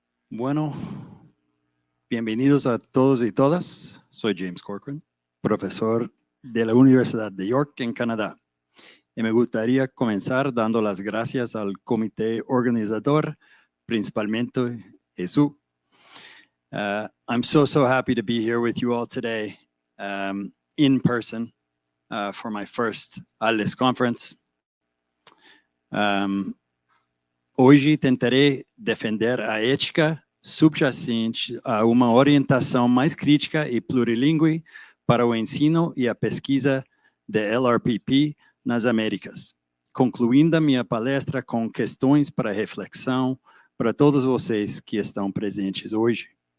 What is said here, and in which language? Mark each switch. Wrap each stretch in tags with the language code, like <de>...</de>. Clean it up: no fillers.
<es>Bueno, bienvenidos a todos y todas. Soy James Corkran, profesor de la Universidad de York en Canadá. Y me gustaría comenzar dando las gracias al comité organizador, principalmente Jesús.</es> <en>I'm so happy to be here with you all today in person for my first ALES conference.</en> <pt>Hoje tentarei defender a ética subjacente a uma orientação mais crítica e plurilingüe para o ensino e a pesquisa de LRPP nas Américas, concluindo a minha palestra com questões para reflexão para todos vocês que estão presentes hoje.</pt>